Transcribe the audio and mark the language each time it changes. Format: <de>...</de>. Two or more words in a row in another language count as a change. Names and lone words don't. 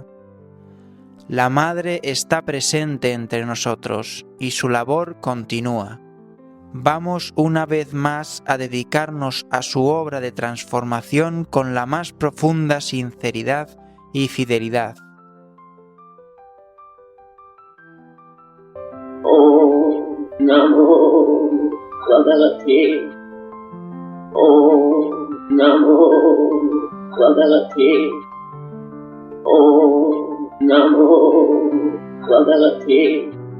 <es>La madre está presente entre nosotros y su labor continúa. Vamos una vez más a dedicarnos a su obra de transformación con la más profunda sinceridad y fidelidad.</es> <sa>Om Namo Bhagavate. Om Namo Bhagavate. Om Namo Bhagavate.</sa>